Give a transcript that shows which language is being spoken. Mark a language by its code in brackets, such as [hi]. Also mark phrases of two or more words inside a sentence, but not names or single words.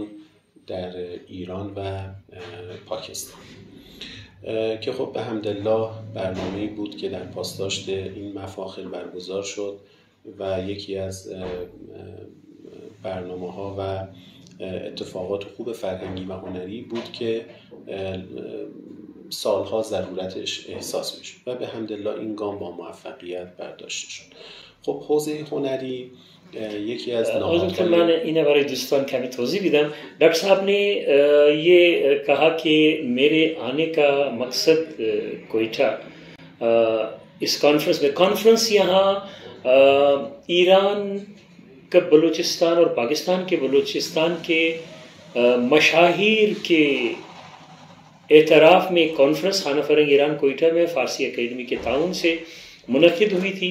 [fa] در ایران و پاکستان که خب به حمدالله برنامه‌ای بود که در پاسداشت این مفاخر برگزار شد و یکی از برنامه‌ها و اتفاقات خوب فرهنگی و هنری بود که سالها ضرورتش احساس میشد و به حمدالله این گام با موفقیت برداشته شد. خب حوزه هنری یکی از نهادهای من اینه برای دوستان کمی توضیح بدم. [ur] ڈاکٹر صاحب نے یہ کہا کہ میرے آنے کا مقصد کوئٹہ اس کانفرنس یہاں ایران کا بلوچستان اور پاکستان کے بلوچستان کے مشاہیر کے اعتراف میں ایک کانفرنس خانہ فرہنگ ایران کوئٹہ میں فارسی اکیڈمی کے تعاون سے منعقد ہوئی تھی۔